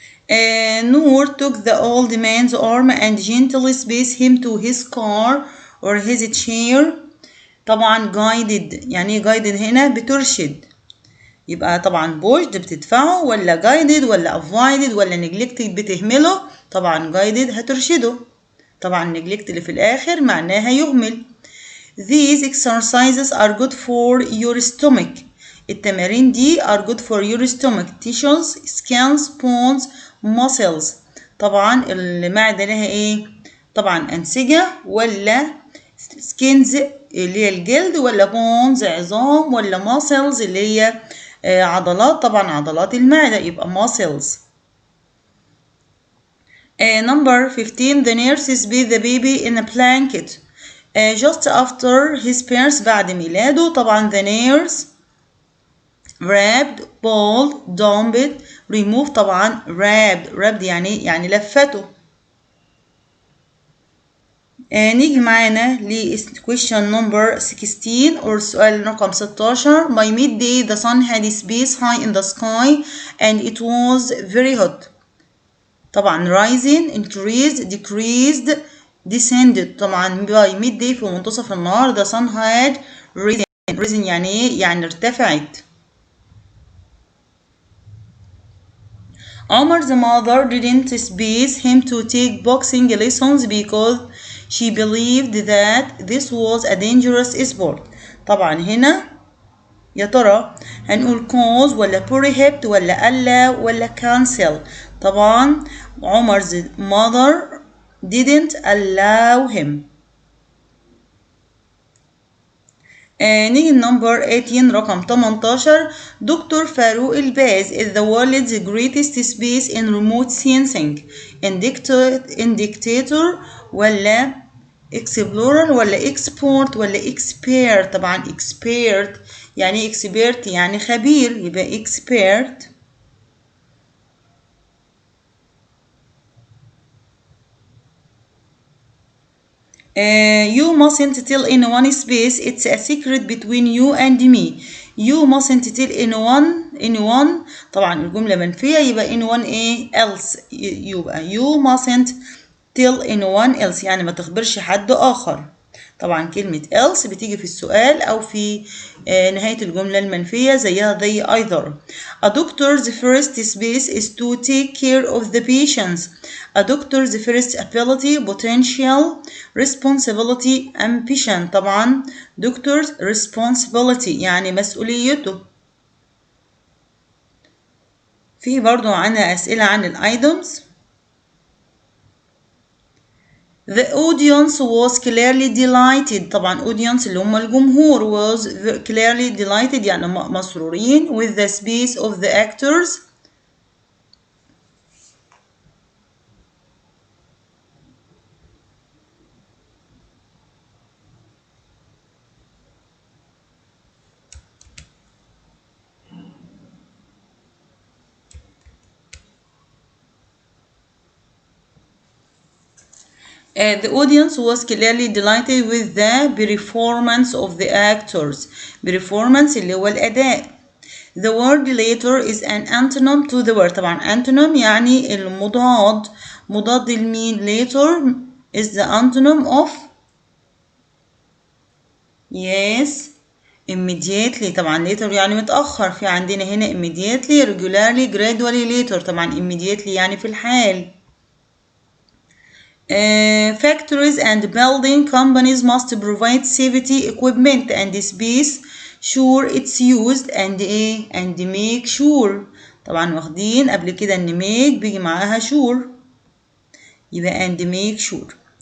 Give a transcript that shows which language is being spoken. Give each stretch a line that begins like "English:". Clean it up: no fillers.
English: Noor took the old man's arm and gently spaced him to his car or his chair. طبعا guided يعني guided
Arabic: هنا بترشد. يبقى طبعا pushed بتدفعه، ولا guided ولا avoided ولا neglected بتهمله. طبعا guided هترشده. طبعا neglect اللي في الآخر معناها يهمل.
English: These exercises are good for your stomach.
Arabic: التمارين دي
English: are good for your stomach. tissues, skins, bones, muscles.
Arabic: طبعا المعدة لها ايه؟ طبعا أنسجة ولا skins اللي هي الجلد، ولا bones عظام، ولا muscles اللي هي عضلات. طبعا عضلات المعدة يبقى muscles.
English: Number 15 the nurses bathe the baby in a blanket just after his birth
Arabic: بعد ميلاده.
English: طبعا the nurse wrapped, pulled, dumped, removed.
Arabic: طبعا wrapped يعني لفته. نيجي معانا ل question number 16 or سؤال رقم 16.
English: By midday the sun had space high in the sky and it was very hot. طبعا rising, increased, decreased, descended.
Arabic: طبعا by midday في منتصف النهار
English: the sun had risen
Arabic: يعني ايه؟ يعني ارتفعت.
English: Omar's mother didn't space him to take boxing lessons because she believed that this was a dangerous sport.
Arabic: طبعا هنا يا ترى هنقول cause ولا prohibit ولا allow ولا cancel.
English: طبعا عمر's mother didn't allow him.
Arabic: نيجي number 18 رقم 18.
English: Doctor فاروق الباز is the world's greatest space in remote sensing. indicator ولا explorer ولا export ولا expert.
Arabic: طبعا expert يعني expert يعني خبير، يبقى expert.
English: You mustn't tell anyone space. It's a secret between you and me. You mustn't tell anyone.
Arabic: طبعا الجملة منفية يبقى anyone ايه else. يبقى
English: you mustn't tell anyone else
Arabic: يعني ما تخبرش حد آخر. طبعا كلمة else بتيجي في السؤال أو في نهاية الجملة المنفية زيها زي either.
English: A doctor's first space is to take care of the patients. A doctor's first ability, potential, responsibility, ambition.
Arabic: طبعا doctor's responsibility يعني مسؤوليته. في برضو عنا أسئلة عن الitems.
English: The audience was clearly delighted. طبعا audience
Arabic: اللي هم الجمهور
English: was clearly delighted
Arabic: يعني مسرورين
English: with the space of the actors. The audience was clearly delighted with the performance of the actors.
Arabic: Performance اللي هو الأداء.
English: The word later is an antonym to the word.
Arabic: طبعا antonym يعني المضاد. مضاد المين؟
English: later is the antonym of yes immediately.
Arabic: طبعا later يعني متأخر. في عندنا هنا
English: immediately, regularly, gradually, later.
Arabic: طبعا immediately يعني في الحال.
English: Factories and building companies must provide safety equipment and space sure it's used and make sure.
Arabic: طبعا واخدين قبل كده ان make بيجي معاها sure يبقى
English: and make sure.